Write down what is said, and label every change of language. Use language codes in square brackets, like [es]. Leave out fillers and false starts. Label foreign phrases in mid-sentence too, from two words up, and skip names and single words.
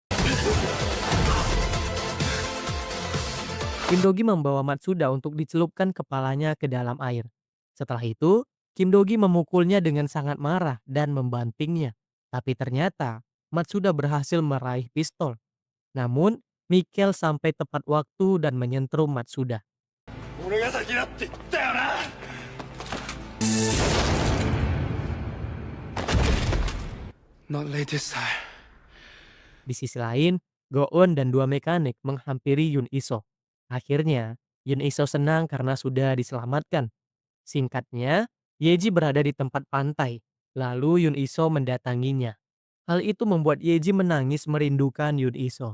[id] Kim Dogi membawa Matsuda untuk dicelupkan kepalanya ke dalam air. Setelah itu, Kim Dogi memukulnya dengan sangat marah dan membantingnya. Tapi ternyata Matsuda berhasil meraih pistol. Namun, Mikel sampai tepat waktu dan menyentrum Matsuda. [ja] 俺が先だって言ったよな。 [en] Not late this time. [id] Di sisi lain, Go-eun dan dua mekanik menghampiri Yun Iso. Akhirnya, Yun Iso senang karena sudah diselamatkan. Singkatnya, Yeji berada di tempat pantai. Lalu Yun Iso mendatanginya. Hal itu membuat Yeji menangis merindukan Yun Iso.